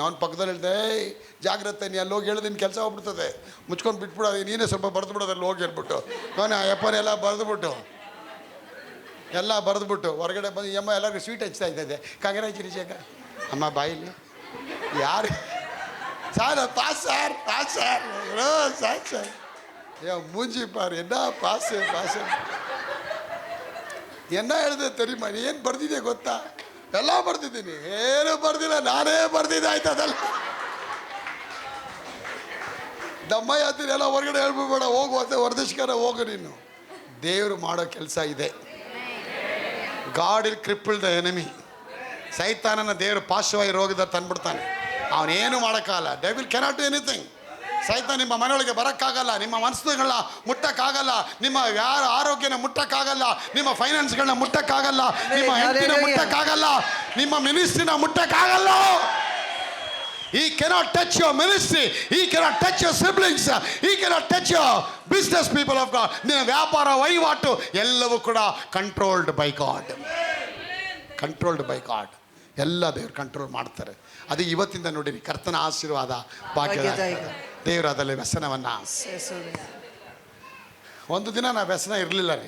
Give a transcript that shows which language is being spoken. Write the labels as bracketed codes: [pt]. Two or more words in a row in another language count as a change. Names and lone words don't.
[kn] ಅವ್ನು ಪಕ್ಕದಲ್ಲಿ ಹೇಳ್ದೆ, ಜಾಗ್ರತೆ, ನೀ ಅಲ್ಲಿ ಹೋಗಿ ಹೇಳಿದ್ರೆ ಕೆಲಸ ಹೋಗ್ಬಿಡ್ತದೆ, ಮುಚ್ಕೊಂಡು ಬಿಟ್ಬಿಡೋದು, ನೀನೇ ಸ್ವಲ್ಪ ಬರೆದು ಬಿಡೋದು ಅಲ್ಲಿ ಹೋಗಿ ಹೇಳ್ಬಿಟ್ಟು. ಅವನು ಆ ಅಪ್ಪನೆಲ್ಲ ಬರೆದ್ಬಿಟ್ಟು ಹೊರಗಡೆ ಬಂದು ಅಮ್ಮ ಎಲ್ಲರಿಗೂ ಸ್ವೀಟ್ ಹಚ್ತಾ ಇದ್ದೆ. ಕಂಗ್ರ್ಯಾಚುಲೇಷನ್ ಅಮ್ಮ ಬಾಯಿಲಿ ಯಾರು [ta] சார் பாஸ் சார் மூஞ்சி பாரு என்ன பாஸ் என்ன எழுத தெரியுமா, நீ [kn] ಏನು ಬರ್ದಿದೆ ಗೊತ್ತಾ? ಎಲ್ಲ ಬರ್ದಿದ್ದೀನಿ, ಏನು ಬರ್ದಿಲ್ಲ, ನಾನೇ ಬರ್ದಿದ್ದೆ ಆಯ್ತು. ಅದಲ್ಲ ದಮ್ಮಯ್ಯ ಹತ್ತಿರ ಎಲ್ಲ ಹೊರಗಡೆ ಹೇಳ್ಬಿಡ್ಬೇಡ, ಹೋಗುವಂತೆ ಹೊರದೇಶಕರ ಹೋಗು ನೀನು. ದೇವರು ಮಾಡೋ ಕೆಲಸ ಇದೆ. [en] God will cripple the enemy. [kn] ಸೈತಾನನ ದೇವರು ಪಾರ್ಶ್ವವಾಯು ರೋಗದ ತಂದ್ಬಿಡ್ತಾನೆ. ಅವನೇನು ಮಾಡೋಕ್ಕಾಗಲ್ಲ. [en] Devil cannot do anything. [kn] ಸಹಿತ ನಿಮ್ಮ ಮನೆಯೊಳಗೆ ಬರೋಕ್ಕಾಗಲ್ಲ, ನಿಮ್ಮ ಮನಸ್ಸುಗಳನ್ನ ಮುಟ್ಟಕ್ಕಾಗಲ್ಲ, ನಿಮ್ಮ ಯಾರ ಆರೋಗ್ಯನ ಮುಟ್ಟಕ್ಕಾಗಲ್ಲ, ನಿಮ್ಮ ಫೈನಾನ್ಸ್ಗಳನ್ನ ಮುಟ್ಟಕ್ಕಾಗಲ್ಲ, ನಿಮ್ಮ ಹೆಂಡತಿನ ಮುಟ್ಟಕ್ಕಾಗಲ್ಲ, ನಿಮ್ಮ ಮಿನಿಸ್ಟ್ರಿನ ಮುಟ್ಟಕ್ಕಾಗಲ್ಲ. [en] He cannot touch your ministry. He cannot touch your siblings. He cannot touch your business people of God. [kn] ನಿನ್ನ ವ್ಯಾಪಾರ ವಹಿವಾಟು ಎಲ್ಲವೂ ಕೂಡ [en] controlled by God. controlled by God. [kn] ಎಲ್ಲ ದೇವರು ಕಂಟ್ರೋಲ್ ಮಾಡ್ತಾರೆ. ಅದು ಇವತ್ತಿಂದ ನೋಡಿರಿ, ಕರ್ತನ ಆಶೀರ್ವಾದ ಭಾಗ್ಯದ ದೇವರು ಅದರಲ್ಲಿ ವ್ಯಸನವನ್ನು. ಒಂದು ದಿನ ನಾ ವ್ಯಸನ ಇರಲಿಲ್ಲ ರೀ.